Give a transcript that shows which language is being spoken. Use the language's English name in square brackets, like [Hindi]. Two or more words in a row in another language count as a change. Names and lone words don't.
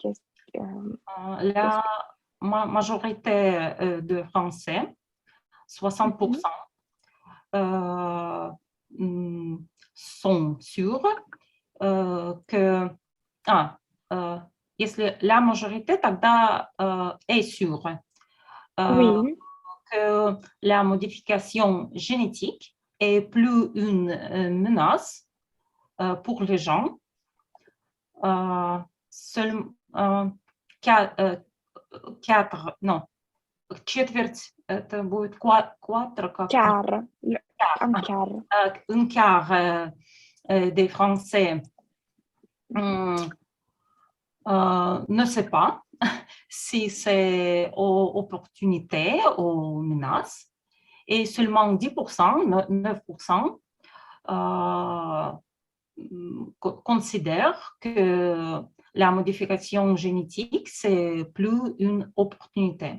[French] La majorité de Français, 60%, sont sûrs que... если la majorité, тогда est sûr Oui. que la modification génétique est plus une menace pour les gens. [Russian] Четверть, это будет quart, как [French] Quart. Un quart. un quart des Français ne sait pas si c'est opportunité ou menace, et seulement 10%, 9% considèrent que la modification génétique, c'est plus une opportunité.